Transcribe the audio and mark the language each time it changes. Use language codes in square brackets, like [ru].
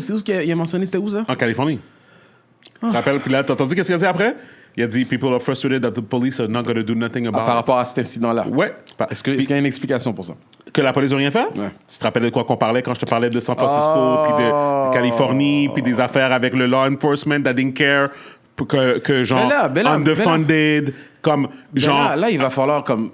[fr] C'est où qu'il a mentionné? C'était où ça? En Californie. Tu te rappelles? Puis là, t'as entendu qu'est-ce qu'il a dit après? Il a dit [en] people are frustrated that the police are not going to do nothing about it. [fr] Par rapport à cet incident-là. Ouais. Est-ce qu'il y a une explication pour ça? Que la police n'a rien fait? Ouais. Tu te rappelles de quoi qu'on parlait quand je te parlais de San Francisco, puis de Californie, puis des affaires avec le law enforcement [en] that didn't care, [fr] que genre underfunded, comme genre... Là, il va falloir comme...